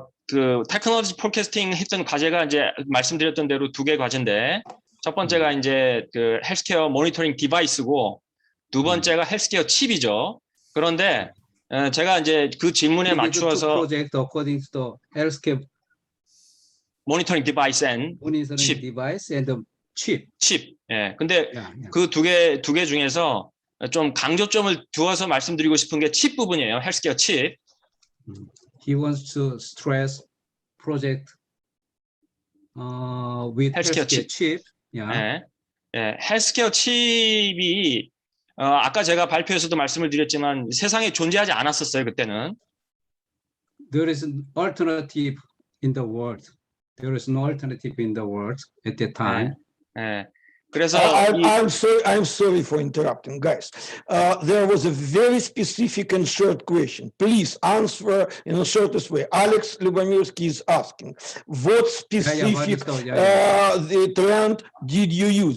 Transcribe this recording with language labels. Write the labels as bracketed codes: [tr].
[ko] 그 테크놀로지 포캐스팅 했던 과제가 이제 말씀드렸던 대로 2개 과제인데, 첫 번째가 이제 그 헬스케어 모니터링 디바이스고, 두 번째가 헬스케어 칩이죠. 그런데 제가 이제 그 질문에 맞추어서 [en] project according to the healthcare monitoring device and chip. device and the chip. [ko] 예. 근데 그 두 개 중에서 좀 강조점을 두어서 말씀드리고 싶은 게 칩 부분이에요. 헬스케어 칩. [en] He wants to stress project with 헬스케어 chip. [ko] 예. 헬스케어 칩이 아까 제가 발표에서도 말씀을 드렸지만 세상에 존재하지 않았었어요, 그때는. [en] There is an alternative in the world. There is no alternative in the world at that time. [ko] 그래서 [en] I'm sorry for interrupting, guys. There was a very specific and short question. Please answer in the shortest way. Alex Lubomirsky is asking, what specific the trend did you use?